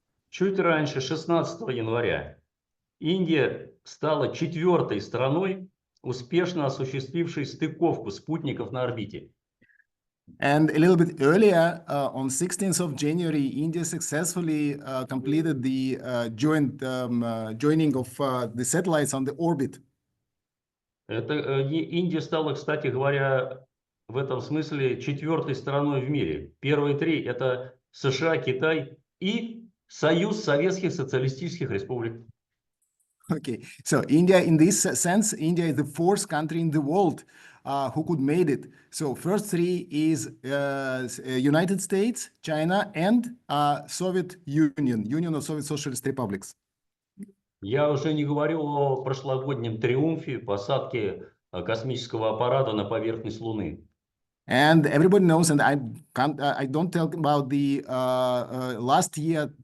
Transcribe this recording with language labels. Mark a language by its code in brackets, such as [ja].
[ru] Чуть раньше, 16 января, Индия стала 4-й страной, успешно осуществившей стыковку спутников на орбите. [en] And a little bit earlier, on 16th of January, India successfully completed the joining of the satellites on the orbit. [ru] Индия стала, кстати говоря, в этом смысле 4-й страной в мире. Первые 3 – это США, Китай и Союз Советских Социалистических Республик. [en] Okay, so India, in this sense, India is the 4th country in the world who could made it. So first 3 is United States, China, and Soviet Union of Soviet Socialist Republics. [ru] Я уже не говорю о прошлогоднем триумфе посадки космического аппарата на поверхность Луны. [en] And everybody knows, and I don't talk about the last year